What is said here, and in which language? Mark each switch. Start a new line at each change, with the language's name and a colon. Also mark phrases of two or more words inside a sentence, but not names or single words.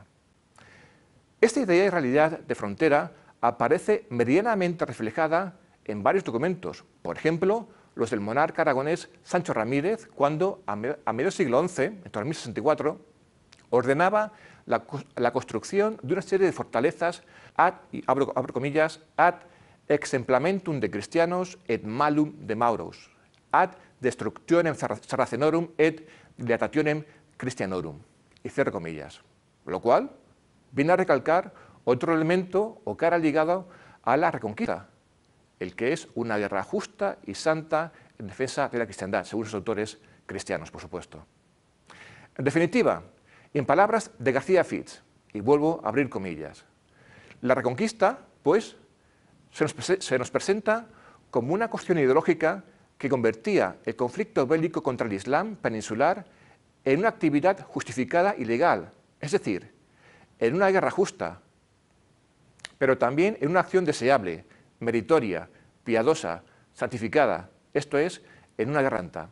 Spanish: Esta idea y realidad de frontera aparece meridianamente reflejada en varios documentos, por ejemplo, los del monarca aragonés Sancho Ramírez, cuando a mediados del siglo XI, en torno a 1064, ordenaba la construcción de una serie de fortalezas ad, y abro comillas,
Latin: ad exemplamentum de Christianos et malum de Mauros, ad destructionem Sarracenorum et dilatationem Christianorum,
Spanish: y cierro comillas, lo cual viene a recalcar otro elemento o cara ligado a la reconquista, el que es una guerra justa y santa en defensa de la cristiandad, según los autores cristianos, por supuesto. En definitiva, y en palabras de García Fitz, y vuelvo a abrir comillas, la reconquista, pues, se nos presenta como una cuestión ideológica que convertía el conflicto bélico contra el Islam peninsular en una actividad justificada y legal, es decir, en una guerra justa, pero también en una acción deseable, meritoria, piadosa, santificada, esto es, en una guerra santa.